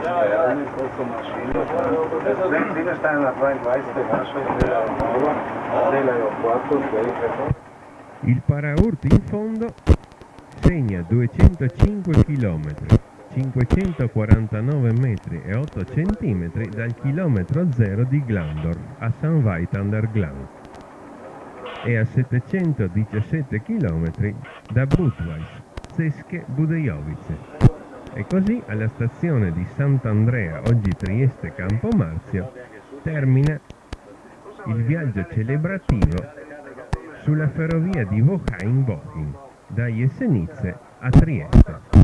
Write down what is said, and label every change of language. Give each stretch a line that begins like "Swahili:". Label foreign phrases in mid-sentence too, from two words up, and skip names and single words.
Italian: Il paraurti in fondo segna 205 km, 549 metri e 8 cm dal chilometro zero di Glandorf a St. Veit an der Glan e a 717 km da Budweis, Zeske Budejovice. E così alla stazione di Sant'Andrea, oggi Trieste Campomarzio, termina il viaggio celebrativo sulla ferrovia di Wochein-Bochum, da Jesenice a Trieste.